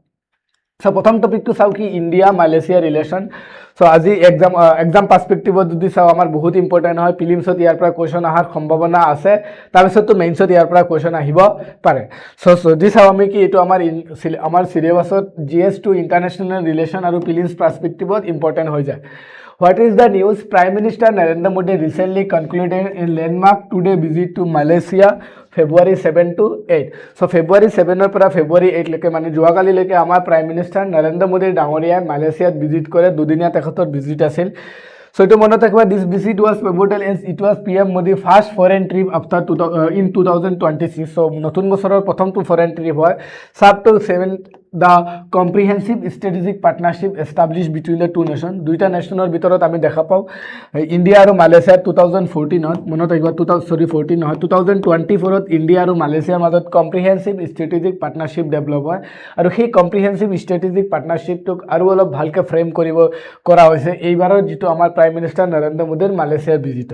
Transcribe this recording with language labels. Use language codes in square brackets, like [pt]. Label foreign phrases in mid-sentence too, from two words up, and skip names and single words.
[as] সো প্ৰথম টপিকটো চাওঁ কি ইণ্ডিয়া মালয়েছিয়া ৰিলেশ্যন. সো আজি [en] exam perspectiveত [as] যদি চাওঁ আমাৰ বহুত ইম্পৰ্টেণ্ট হয়. প্ৰিলিমছত ইয়াৰ পৰা কুৱেশ্যন অহাৰ সম্ভাৱনা আছে, তাৰপিছততো মেইনছত ইয়াৰ পৰা কুৱেশ্যন আহিব পাৰে. সো যদি চাওঁ আমি কি এইটো আমাৰ চিলেবাছত GS টু [en] international relation [as] আৰু [en] prelims perspectiveত [as] ইম্পৰ্টেণ্ট হৈ যায়. [en] What is the news? Prime Minister Narendra Modi recently concluded a landmark two-day visit to Malaysia, February 7 to 8. [as] So February 7 পৰা February 8 লৈকে মানে যোৱাকালিলৈকে আমাৰ [en] prime minister [as] নৰেন্দ্ৰ মোদী ডাঙৰীয়াই মালয়েছিয়াত ভিজিট কৰে. দুদিনীয়া তেখেতৰ ভিজিট আছিল. So ito মনত ৰাখিবা, [en] this visit was pivotal as it was PM Modi first foreign trip after in 2026. [as] So নতুন বছৰৰ প্ৰথমটো [en] foreign trip [as] হয়. [en] Sub to 7 the comprehensive strategic partnership established between the two nations. [as] দুইটা নেশ্যনৰ ভিতৰত আমি দেখা পাওঁ ইণ্ডিয়া আৰু মালয়েছিয়া 2014ত মনত ৰাখিবা 2014 নহয় 2024ত ইণ্ডিয়া আৰু মালয়েছিয়াৰ মাজত [en] comprehensive strategic partnership [as] ডেভেলপ হয়. আৰু সেই [en] comprehensive strategic partnershipটোক [as] আৰু অলপ ভালকৈ ফ্ৰেম কৰা হৈছে এইবাৰৰ যিটো আমাৰ [en] prime minister [as] নৰেন্দ্ৰ মোদীৰ মালয়েছিয়াৰ ভিজিটত.